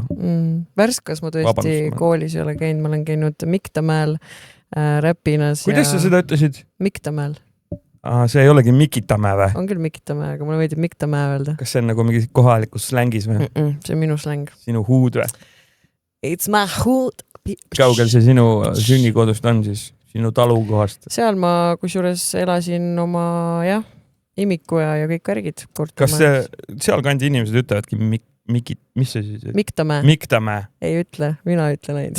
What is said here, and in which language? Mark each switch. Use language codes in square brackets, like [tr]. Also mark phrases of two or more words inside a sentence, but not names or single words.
[et] Värskas ma tõesti koolis ei ole käinud, ma olen käinud Miktamäel räpinas. Kuidas sa seda ütlesid? Miktamäel. See ei olegi Mikitamäe või? On küll Mikitamäe, aga mulle veidib Miktamäe öelda. Kas see on nagu mingi kohalikus slängis või? See on minu släng. Sinu huud või? [en] It's my hood. [et] Kaugel see sinu sünnikodust on siis? Sinu talukohast? Seal ma kusjuures elasin oma imiku ja kõik värgid. Kas seal kandi inimesed ütlevadki mis see siis? Miktamäe. Miktamäe. Ei ütle, mina ütlen neid.